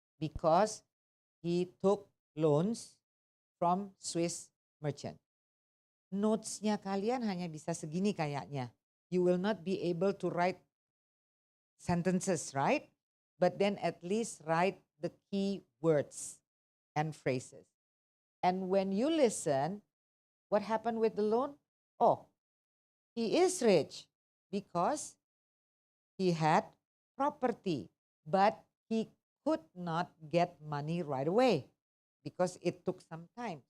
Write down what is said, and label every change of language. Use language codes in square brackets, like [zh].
[en] Because he took loans from Swiss merchant. [id] Notes-nya kalian hanya bisa segini kayaknya. [en] You will not be able to write sentences, right? But then at least write the key words and phrases. And when you listen, what happened with the loan? Oh, he is rich because he had property, but he could not get money right away because it took some time.